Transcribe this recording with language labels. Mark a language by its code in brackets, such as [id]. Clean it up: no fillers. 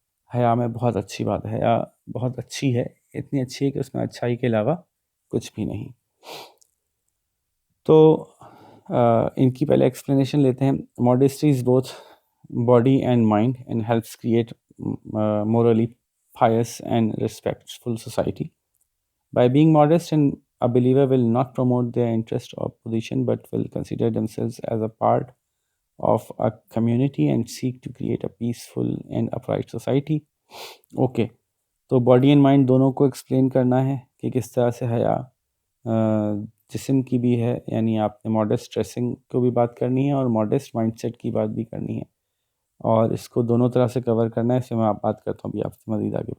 [ur] حیا میں بہت اچھی بات ہے، حیا بہت اچھی ہے، اتنی اچھی ہے کہ اس میں اچھائی کے علاوہ کچھ بھی نہیں. تو ان کی پہلے ایکسپلینیشن لیتے ہیں. [en] Modesty is both body and mind and helps create morally pious and respectful society. By being modest, and a believer will not promote their interest or position, but will consider themselves as a part of a community and seek to create a peaceful and upright society. [ur] Okay, تو body and mind دونوں کو explain کرنا ہے کہ کس طرح سے حیا جسم کی بھی ہے، یعنی آپ نے ماڈسٹ ڈریسنگ کو بھی بات کرنی ہے اور ماڈسٹ مائنڈ سیٹ کی بات بھی کرنی ہے، اور اس کو دونوں طرح سے کور کرنا ہے. اس میں آپ بات کرتا ہوں ابھی آپ سے مزید آگے.